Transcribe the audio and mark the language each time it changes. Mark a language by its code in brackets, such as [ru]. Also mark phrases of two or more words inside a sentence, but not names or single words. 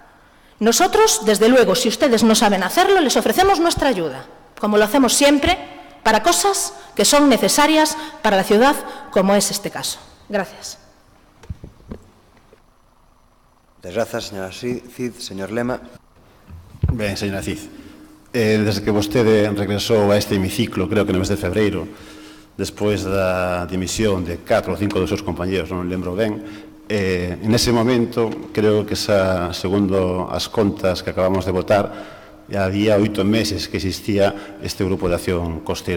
[es] Nosotros, desde luego, si ustedes no saben hacerlo, les ofrecemos nuestra ayuda, como lo hacemos siempre, para cosas que son necesarias para la ciudad, como es este caso. Gracias. Muchas gracias, señora Cid. Señor Lema. [gl] Ben, señora Cid, desde que vostede regresou a este hemiciclo, creo que no mes de febreiro, despois da dimisión de 4 ou 5 dos seus compañeros, non lembro ben, [es] en ese momento, [gl] creo que segundo as contas que acabamos de votar, había 8 meses que existía este grupo de acción costera.